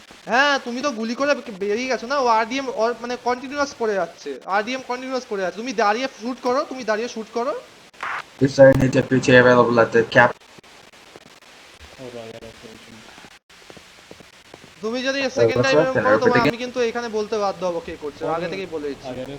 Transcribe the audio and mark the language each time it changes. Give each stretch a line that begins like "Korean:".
Bangla: হ্যাঁ তুমি তো গুলি করে বেরিয়ে গেছো না, ও আরডিএম মানে কন্টিনিউয়াস করে যাচ্ছে, আরডিএম কন্টিনিউয়াস করে যাচ্ছে। তুমি দাঁড়িয়ে শুট করো, তুমি দাঁড়িয়ে শুট করো।
English: Is there any deputy available at the cap?
Bangla: তুমি যদি সেকেন্ড টাইম এরকম করো তবে আমি কিন্তু এখানে বলতে বাধ্য হব কে করছে, আগে থেকেই বলে দিচ্ছি।